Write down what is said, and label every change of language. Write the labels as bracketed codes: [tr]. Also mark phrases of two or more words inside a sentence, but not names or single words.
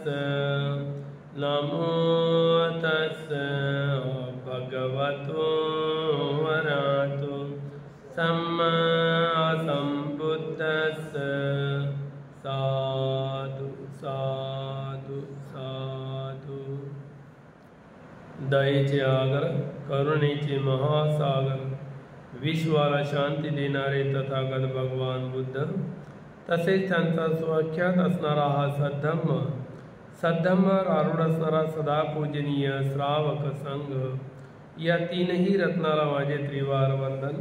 [pi] नमो तस् भगवतो अरहतो सम्मा सम्बुद्धस्स। साधु साधु साधु। [mr] दयेचे आगर, करुणेचे महासागर, विश्वाला शांती देणारे तथागत भगवान बुद्ध, तसेच त्यांचा स्वाख्यात असणारा हा सद्धम्म, सद्धम्मावर आरूढ असणारा सदा पूजनीय श्रावक संघ, या तीनही रत्नाला माझे त्रिवार वंदन।